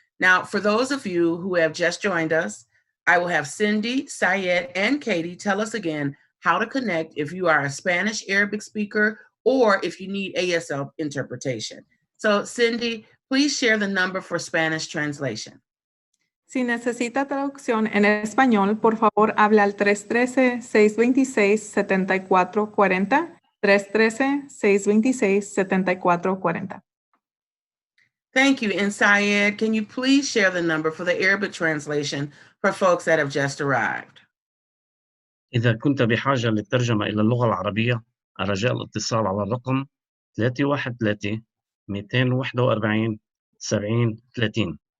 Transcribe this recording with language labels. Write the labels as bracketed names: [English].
[English] Now, for those of you who have just joined us, I will have Cindy, Syed, and Katie tell us again how to connect if you are a Spanish Arabic speaker or if you need ASL interpretation. So, Cindy, please share the number for Spanish translation. [Spanish] Si necesita traducción en español, por favor, habla al 313-626-7440. 313-626-7440. [English] Thank you. And Syed, can you please share the number for the Arabic translation for folks that have just arrived? [Arabic] إذا كنت بحاجة للترجمة إلى اللغة العربية، رجاء الاتصال على الرقم 313-241-7030.